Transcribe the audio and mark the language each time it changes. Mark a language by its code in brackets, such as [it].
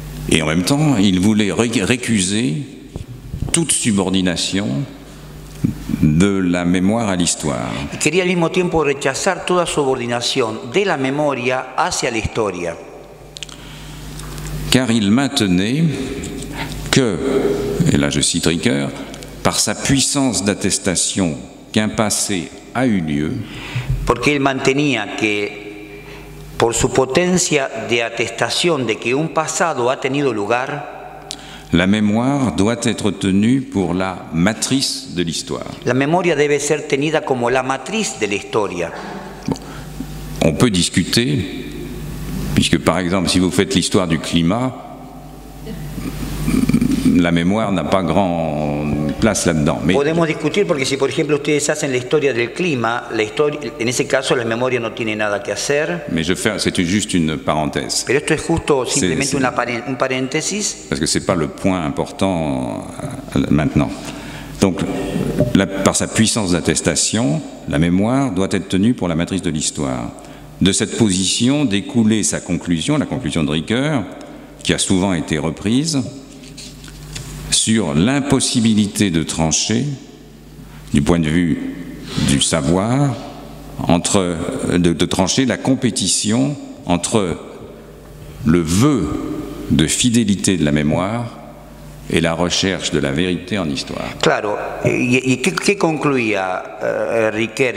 [fr] Et en même temps, il voulait récuser toute subordination de la mémoire à l'histoire. [es] Y quería al mismo tiempo rechazar toda subordinación de la memoria hacia la historia. [fr] Car il maintenait que, et là je cite Ricoeur, par sa puissance d'attestation qu'un passé a eu lieu, [es] porque él mantenía que por su potencia de atestación de que un pasado ha tenido lugar, [fr] la mémoire doit être tenue pour la matrice de l'histoire. [es] La memoria debe ser tenida como la matriz de la historia. [fr] Bon. On peut discuter, puisque par exemple, si vous faites l'histoire du climat, la mémoire n'a pas grande place là-dedans. Mais [es] podemos discutir porque si por ejemplo ustedes hacen la historia del clima, en ese caso la memoria no tiene nada que hacer. [fr] Mais c'est juste une parenthèse. [es] Pero esto es justo simplemente un paréntesis. [fr] Parce que c'est pas le point important maintenant. Donc, par sa puissance d'attestation, la mémoire doit être tenue pour la matrice de l'histoire. De cette position découlait sa conclusion, la conclusion de Ricoeur, qui a souvent été reprise, sur l'impossibilité de trancher, du point de vue du savoir, de trancher la compétition entre le vœu de fidélité de la mémoire et la recherche de la vérité en histoire. [es] Claro, ¿y qué concluía Ricoeur?